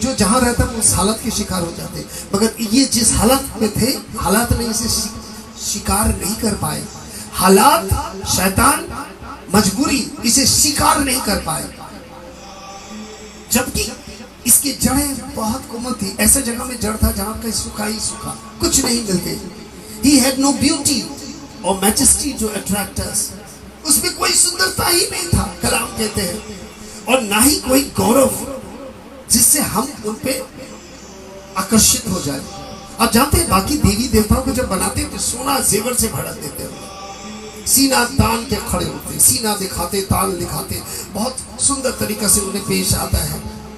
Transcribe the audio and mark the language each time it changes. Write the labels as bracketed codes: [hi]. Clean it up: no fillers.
[hi] जो जहां रहता है उस हालत के शिकार हो जाते हैं। मगर ये जिस हालत में थे, हालात ने इसे शिकार नहीं कर पाए। हालात, शैतान, मजबूरी इसे शिकार नहीं कर पाए, जबकि इसकी जड़ें बहुत कोमल थी। ऐसे जगह में जड़ था जहां का सूखा ही सूखा, कुछ नहीं मिलते। [en] He had no beauty or majesty to attract us। [hi] उसमें कोई सुंदरता ही नहीं था, कलाम कहते हैं, और ना ही कोई गौरव जिससे हम उन पे आकर्षित हो जाए। आप जानते हैं बाकी देवी देवताओं को जब बनाते तो सोना जेवर से भर देते हैं, सीना तान के खड़े होते, सीना दिखाते, तान दिखाते, बहुत सुंदर तरीका से उन्हें पेश आता है।